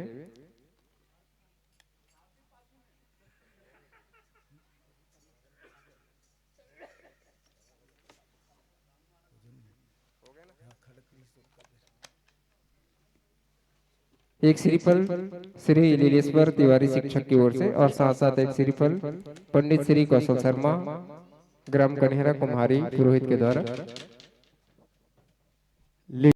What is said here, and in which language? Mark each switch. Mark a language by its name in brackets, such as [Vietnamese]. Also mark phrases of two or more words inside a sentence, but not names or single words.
[Hindi] एक श्रीफल श्री लीलेश्वर तिवारी शिक्षक की ओर से और साथ साथ एक श्रीफल पंडित श्री कौशल शर्मा ग्राम कन्हेरा कुम्हारी पुरोहित के द्वारा